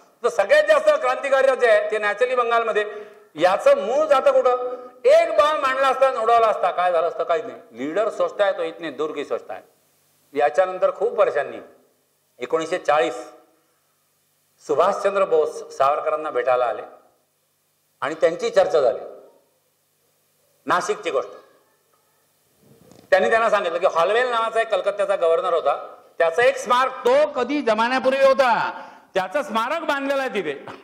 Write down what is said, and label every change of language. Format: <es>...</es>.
<mr>तर सगळ्यात जास्त क्रांतिकारी जे आहे ते नॅचरली बंगालमध्ये. याचं मूळ जातं कुठं? एक बॉम्ब आणला असता, उडवला असता, काय झालं असतं? काहीच नाही.</mr> <hi>लीडर सोचता है तो इतने दूर की सोचता है.</hi> <mr>याच्यानंतर खूप वर्षांनी 1940 सुभाषचंद्र बोस सावरकरांना भेटायला आले आणि त्यांची चर्चा झाली. नाशिकची गोष्ट. त्यांनी त्यांना सांगितलं की हॉलवेल नावाचा एक कलकत्त्याचा गव्हर्नर होता, त्याचा एक स्मारक, तो कधी जमान्यापूर्वी होता, त्याचं स्मारक बांधलेलं आहे तिथे.</mr>